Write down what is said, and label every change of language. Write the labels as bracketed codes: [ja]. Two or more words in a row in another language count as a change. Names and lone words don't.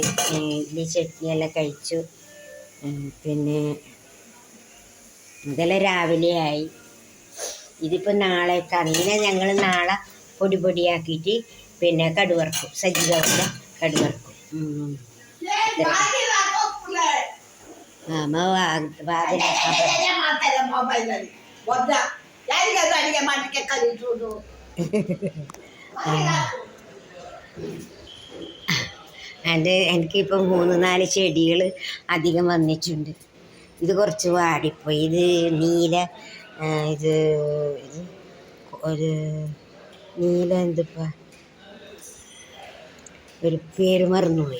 [ml] ഇഡ്ഡലി ചട്നിയെല്ലാം കഴിച്ചു. പിന്നെ ഇതെല്ലാം രാവിലെയായി. ഇതിപ്പോൾ നാളേക്കാണ്. ഇതിനെ ഞങ്ങൾ നാളെ പൊടിയാക്കിയിട്ട് പിന്നെ കടുവറക്കും, സജ്ജികവല്ല കടുവറക്കും. അമ്മ വാതിലാക്കാൻ [kn] ಮೊಬೈಲಲ್ಲಿ ಒದ್ದ ಯಾರಿಗಾದ್ರೂ ಅಡಿಗೆ ಮಾಡಲಿಕ್ಕೆ ಕಲಿಸುವುದು. [ml] എനിക്കിപ്പോൾ 3-4 ചെടികൾ അധികം വന്നിട്ടുണ്ട്. ഇത് കുറച്ച് വാടിപ്പോയി. ഇത് നീല ഇത് ഒരു നീല എന്തിപ്പോൾ ഒരു പേര് മറന്നുപോയി.